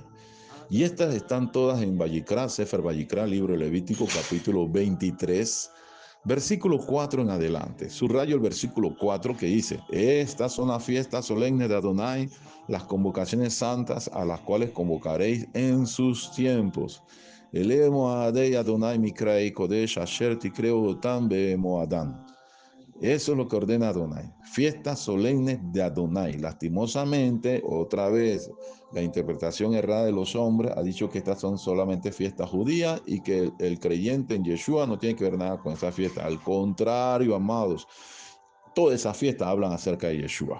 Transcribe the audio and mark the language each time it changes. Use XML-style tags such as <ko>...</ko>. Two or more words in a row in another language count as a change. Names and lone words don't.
<es>Y estas están todas en Vayikra, Sefer Vayikra, libro Levítico, capítulo 23, versículo 4 en adelante. Subrayo el versículo 4 que dice: estas son las fiestas solemnes de Adonai, las convocaciones santas a las cuales convocaréis en sus tiempos.</es> <he>אלה מועדי אדני מקראי קדש אשר תקראו אתם במועדם.</he> <es>Eso es lo que ordena Adonai. Fiestas solemnes de Adonai. Lastimosamente, otra vez, la interpretación errada de los hombres ha dicho que estas son solamente fiestas judías y que el creyente en Yeshua no tiene que ver nada con esa fiesta. Al contrario, amados, todas esas fiestas hablan acerca de Yeshua.</es>